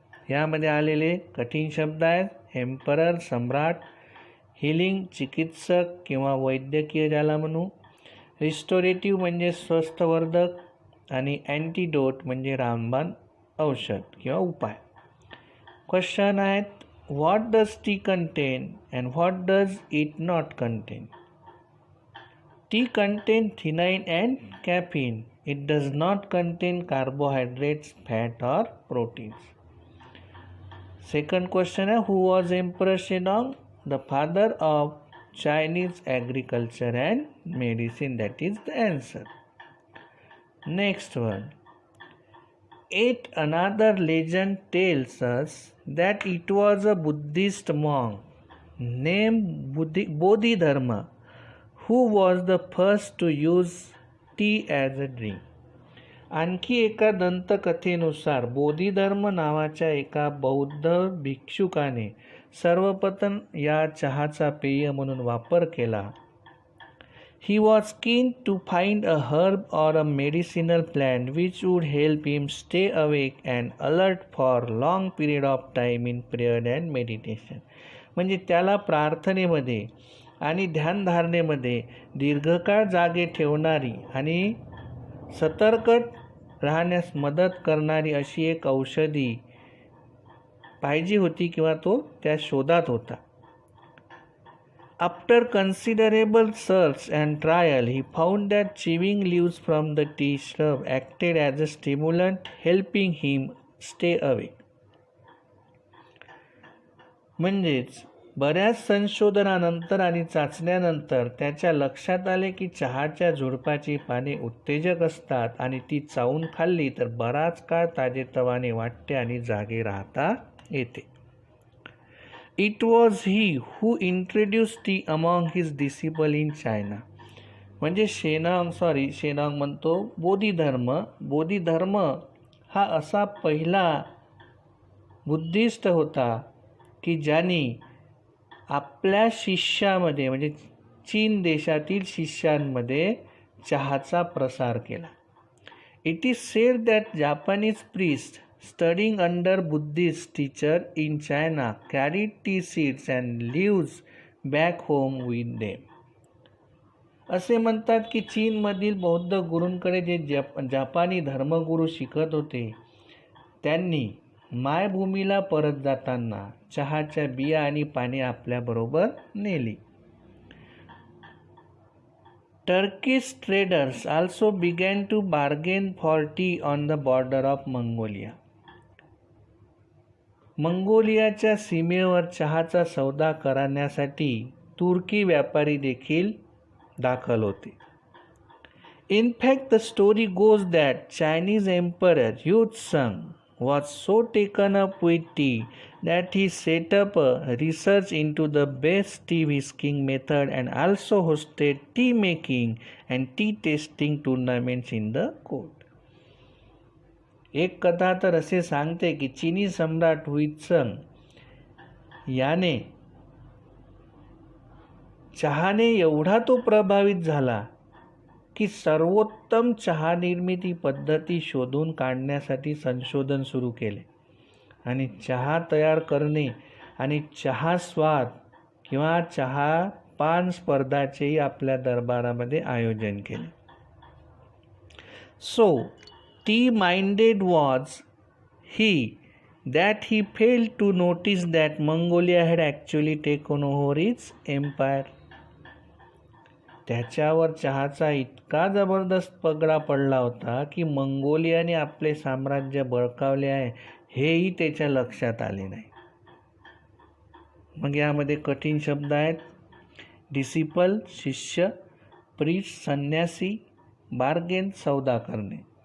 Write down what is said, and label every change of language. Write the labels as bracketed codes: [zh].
[mr] यामध्ये आलेले कठीण शब्द आहेत एम्परर सम्राट, हिलिंग चिकित्सक किंवा वैद्यकीय ज्याला म्हणू, रिस्टोरेटिव्ह म्हणजे स्वस्थवर्धक आणि अँटीडोट म्हणजे रामबाण औषध किंवा उपाय. क्वेश्चन आहेत, [en] What does tea contain and what does it not contain. Tea contain theanine and caffeine. It does not contain carbohydrates, fat और proteins. Second question है, who was emperor Shennong. The father of Chinese agriculture and medicine. That is the answer. Next one. Yet another legend tells us that it was a Buddhist monk named Bodhidharma who was the first to use tea as a drink. [mr] आणखी एका दंतकथेनुसार बोधिधर्म नावाच्या एका बौद्ध भिक्षुकाने सर्वप्रथम या चहाचा पेय म्हणून वापर केला. [en] He was keen to find a herb or a medicinal plant which would help him stay awake and alert for long period of time in prayer and meditation. [mr] म्हणजे त्याला प्रार्थनेमध्ये आणि ध्यानधारणेमध्ये दीर्घकाळ जागे ठेवणारी आणि सतर्क राहण्यास मदत करणारी अशी एक औषधी पाहिजे होती किंवा तो त्या शोधात होता. [en] After considerable search and trial he found that chewing leaves from the tea shrub acted as a stimulant helping him stay awake. [mr] म्हणजेच बऱ्याच संशोधनानंतर आणि चाचण्यानंतर त्याच्या लक्षात आले की चहाच्या झुडपाची पाने उत्तेजक असतात आणि ती चावून खाल्ली तर बराच काळ ताजेतवाने वाटते आणि जागे राहता येते. [en] It was he who introduce tea among his disciple in China. [mr] म्हणजे शेनांग म्हणतो बोधिधर्म हा असा पहिला बुद्धिस्ट होता की ज्यांनी आपल्या शिष्यामध्ये म्हणजे चीन देशातील शिष्यांमध्ये चहाचा प्रसार केला. [en] It is said that Japanese priest studying under Buddhist teacher in China carried tea seeds and leaves back home with them. [mr] असे म्हणतात की चीनमधील बौद्ध गुरूंकडे जे जापानी धर्मगुरू शिकत होते त्यांनी मायभूमीला परत जाताना चहाच्या बिया आणि पाने आपल्याबरोबर नेली. [en] Turkish traders also began to bargain for tea on the border of Mongolia. [mr] मंगोलियाच्या सीमेवर चहाचा सौदा करण्यासाठी तुर्की व्यापारी देखील दाखल होते. [en] In fact, the story goes that Chinese Emperor Yuzhong was so taken up with tea that he set up a research into the best tea whisking method and also hosted tea making and tea tasting tournaments in the court. [mr] एक कथा तर असे सांगते की चीनी सम्राट हुइत्झंग याने चहाने एवढा तो प्रभावित झाला की सर्वोत्तम चहा निर्मिती पद्धती शोधून काढण्यासाठी संशोधन सुरू केले आणि चहा तयार करणे आणि चहा स्वाद किंवा चहा पान स्पर्धाचेही आपल्या दरबारामध्ये आयोजन केले. [en] So tea-minded was he that he failed to notice that Mongolia had actually taken over its empire. [mr] त्याच्यावर चहाचा इतका जबरदस्त पगडा पडला होता की मंगोलियाने आपले साम्राज्य बळकावले आहे हेही त्याच्या लक्षात आले नाही. मग यामध्ये कठीण शब्द आहेत. डिसिपल शिष्य, प्रीस्ट संन्यासी, बार्गेन सौदा करणे.